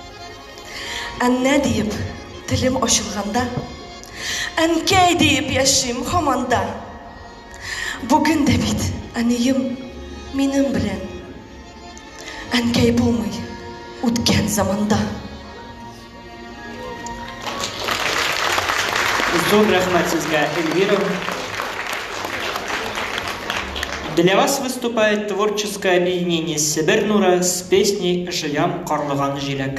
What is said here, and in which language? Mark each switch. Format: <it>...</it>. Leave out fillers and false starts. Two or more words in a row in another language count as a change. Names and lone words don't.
<tt>Әнә диеп телем ачылганда, Әнкәй диеп яшим һаманда. Бүген дә бит әнием минем белән. Әнкәй булмый үткән заманда. Зор рахмат сезгә, Эльвира.</tt> <ru>Для вас выступает творческое объединение «Себер Нура» с песней «Жиям Карлыган Жиляк».</ru>